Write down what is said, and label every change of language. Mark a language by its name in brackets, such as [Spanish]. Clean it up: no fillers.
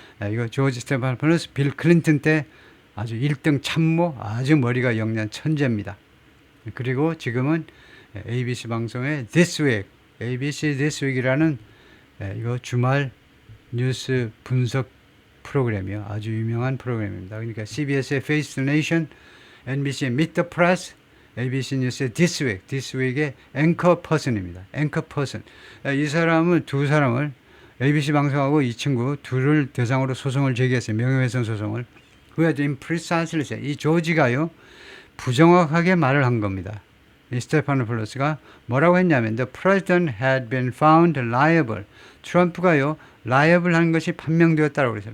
[Korean] 이거 조지 스테파노풀로스 빌 클린턴 때 아주 1등 참모 아주 머리가 영리한 천재입니다. 그리고 지금은 ABC 방송의 This Week ABC This Week이라는 이거 주말 뉴스 분석 프로그램이요. 아주 유명한 프로그램입니다. 그러니까 CBS의 Face the Nation, NBC의 Meet the Press, ABC 뉴스의 This Week의 앵커 퍼슨입니다. 앵커 퍼슨. 이 사람은 두 사람을 ABC 방송하고 이 친구 둘을 대상으로 소송을 제기했어요. 명예훼손 소송을. 그게 좀 precisely 이 조지가요 부정확하게 말을 한 겁니다. 이 스테파노풀로스가 뭐라고 했냐면 [English] The president had been found liable. [Korean] 트럼프가요 liable 하는 것이 판명되었다고 그랬어요.